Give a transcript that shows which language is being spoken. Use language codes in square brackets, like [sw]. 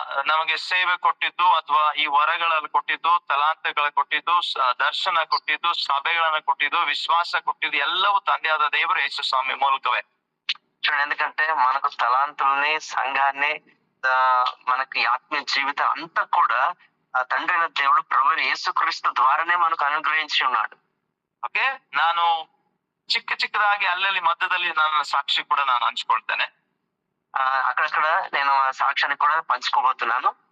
[kn] ನಮಗೆ ಸೇವೆ ಕೊಟ್ಟಿದ್ದು ಅಥವಾ ಈ ವರಗಳಲ್ಲಿ ಕೊಟ್ಟಿದ್ದು, ತಲಾಂತಗಳ ಕೊಟ್ಟಿದ್ದು, ದರ್ಶನ ಕೊಟ್ಟಿದ್ದು, ಸಭೆಗಳನ್ನ ಕೊಟ್ಟಿದ್ದು, ವಿಶ್ವಾಸ ಕೊಟ್ಟಿದ್ದು ಎಲ್ಲವೂ ತಂದೆಯಾದ ದೇವರು ಯೇಸು ಸ್ವಾಮಿ ಮೂಲಕವೇ. [te] చూడండి, ఎందుకంటే మనకు తలాంతుల్ని సంఘాన్ని మనకి ఆత్మీయ జీవితం అంతా కూడా ఆ తండ్రి అయిన దేవుడు ప్రభు యేసుక్రీస్తు ద్వారానే మనకు అనుగ్రహించి ఉన్నాడు. [kn] ಓಕೆ, ನಾನು ಚಿಕ್ಕದಾಗಿ ಅಲ್ಲಲ್ಲಿ ಮಧ್ಯದಲ್ಲಿ ನನ್ನ ಸಾಕ್ಷಿ ಕೂಡ ನಾನು ಹಂಚ್ಕೊಳ್ತೇನೆ. [te] అక్కడక్కడ నేను సాక్ష్యాన్ని కూడా పంచుకోబోతున్నాను.